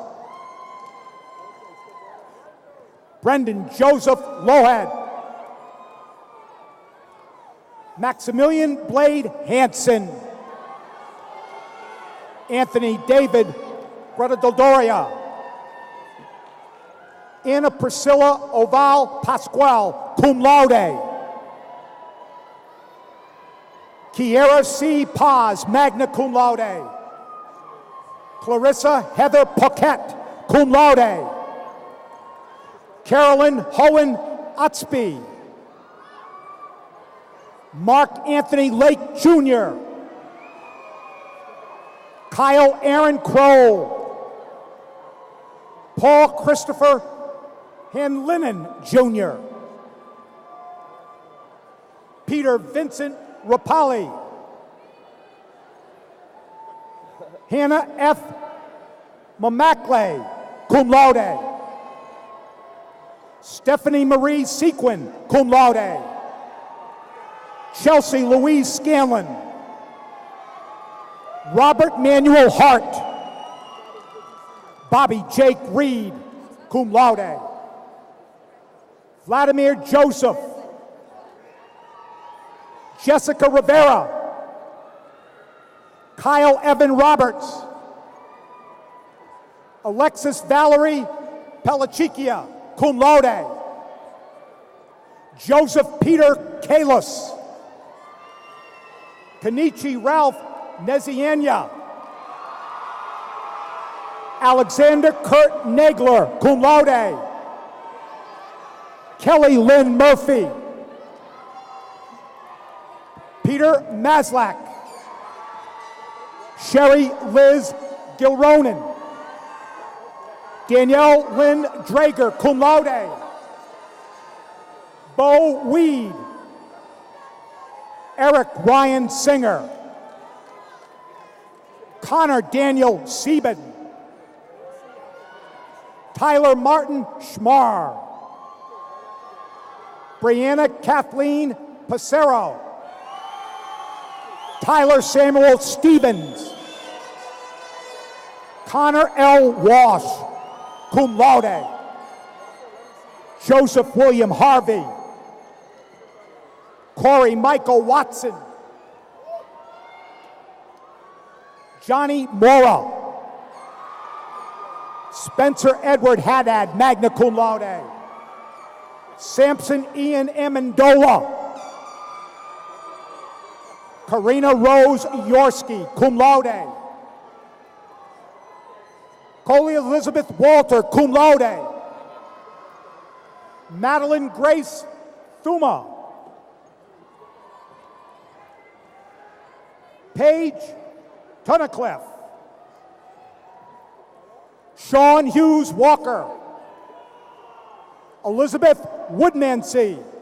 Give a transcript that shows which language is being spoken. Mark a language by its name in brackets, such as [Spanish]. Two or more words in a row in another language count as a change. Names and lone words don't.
[English] Brendan Joseph Lohed. Maximilian Blade Hansen. Anthony David Gretadoria. Anna Priscilla Oval Pasquale, [Latin] cum laude. [English] Kiera C. [Latin] Paz, magna cum laude. [English] Clarissa Heather Paquette, [Latin] cum laude. [English] Carolyn Hohen Utsby. Mark Anthony Lake Jr. Kyle Aaron Kroll. Paul Christopher Hanlinen Jr. Peter Vincent Rapali. Hannah F. [Latin] Mamakle, cum laude. [English] Stephanie Marie Sequin, [Latin] cum laude. [English] Chelsea Louise Scanlon. Robert Manuel Hart. Bobby Jake Reed, [Latin] cum laude. [English] Vladimir Joseph. Jessica Rivera. Kyle Evan Roberts. Alexis Valerie Pelachikia, [Latin] cum laude. [English] Joseph Peter Kalis. Kenichi Ralph Nezianya. Alexander Kurt Nagler, [Latin] cum laude. [English] Kelly Lynn Murphy. Peter Maslak. Sherry Liz Gilronan. Danielle Lynn Drager, [Latin] cum laude. [English] Bo Weed. Eric Ryan Singer. Connor Daniel Sieben. Tyler Martin Schmar. Brianna Kathleen Passero. Tyler Samuel Stevens. Connor L. Walsh, [Latin] cum laude. [English] Joseph William Harvey. Corey Michael Watson. Johnny Mora. Spencer Edward Haddad, [Latin] magna cum laude. [English] Sampson Ian Amendola. Karina Rose Yorsky, [Latin] cum laude. [English] Coley Elizabeth Walter, [Latin] cum laude. [English] Madeline Grace Thuma. Paige Tunnicliffe. Sean Hughes Walker. Elizabeth Woodmansee.